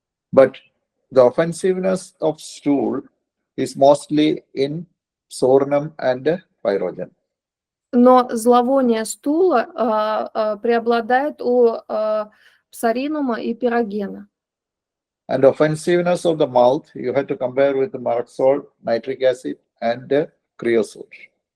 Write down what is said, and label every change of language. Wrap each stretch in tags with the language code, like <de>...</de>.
<en>But the offensiveness of stool is mostly in sornum and pyrogen.</en> <ru>Но зловоние стула преобладает у псаринума и пирогена.</ru> <en>And offensiveness of the mouth, you have to compare with the mark salt, nitric acid, and creosote.</en>